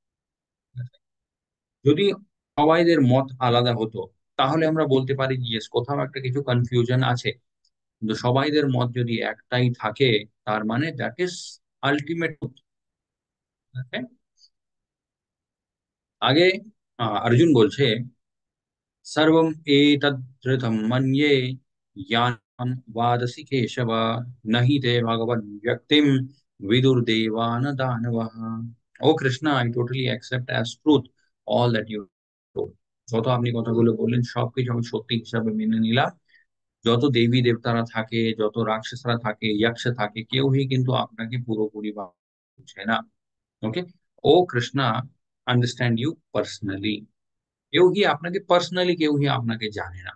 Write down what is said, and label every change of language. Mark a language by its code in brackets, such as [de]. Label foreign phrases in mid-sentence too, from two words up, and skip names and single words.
[bn] যদি সবাইদের মত আলাদা হতো, তাহলে আমরা বলতে পারি যে yes, কোথাও একটা কিছু কনফিউশন আছে। কিন্তু সবাইদের মত যদি একটাই থাকে, তার মানে [en] that is ultimate. [bn] আগে অর্জুন বলছে [sa] সর্বম এতদ্রুতম মন্যে यान वादसी केशव नहीं ते भगवन् व्यक्तिम विदुर देवान दानवः। [en] O Krishna, I totally accept as truth all that you told. [bn] যত আপনি কথাগুলো বললেন সবকিছু আমি সত্যি হিসাবে মেনে নিলাম। যত দেবী দেবতারা থাকে, যত রাক্ষসরা থাকে, ইয়াক্ষ থাকে, কেউই কিন্তু আপনাকে পুরোপুরি বুঝে না। ওকে। [en] O Krishna, understand you personally. [bn] কেউই আপনাকে পার্সোনালি, কেউই আপনাকে জানে না।